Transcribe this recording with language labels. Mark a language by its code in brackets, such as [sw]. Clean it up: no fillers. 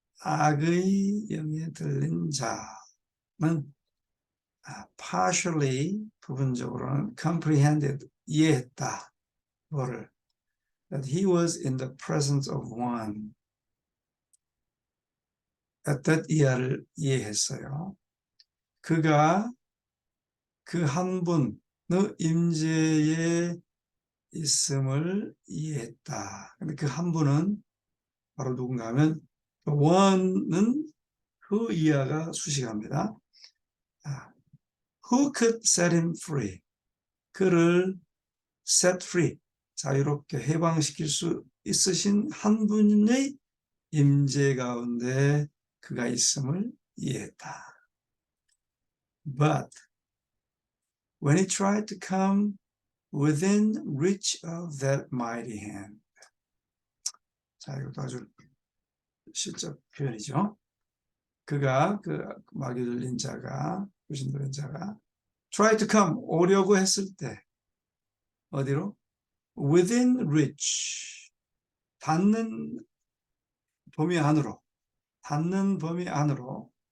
[ko] 악의 영에 들린 자는 partially, 부분적으로는 comprehended, 이해했다. 뭐를? [en] That he was in the presence of one. [ko] that 이하를 이해했어요. 그가 그 한 분의 임재에 있음을 이해했다. 근데 그 한 분은 바로 누군가 하면 one는 who 이하가 수식합니다. [en] Who could set him free? [ko] 그를 [en] set free, [ko] 자유롭게 해방시킬 수 있으신 한 분의 임재 가운데 그가 있음을 이해했다. [en] But when he tried to come within reach of that mighty hand. [ko] 자, 이것도 아주 실적 표현이죠. 그가 그 마귀 들린 자가, 귀신 들린 자가 [en] try to come, [ko] 오려고 했을 때 어디로? [en] within reach, [ko] 닿는 범위 안으로, 닿는 범위 안으로.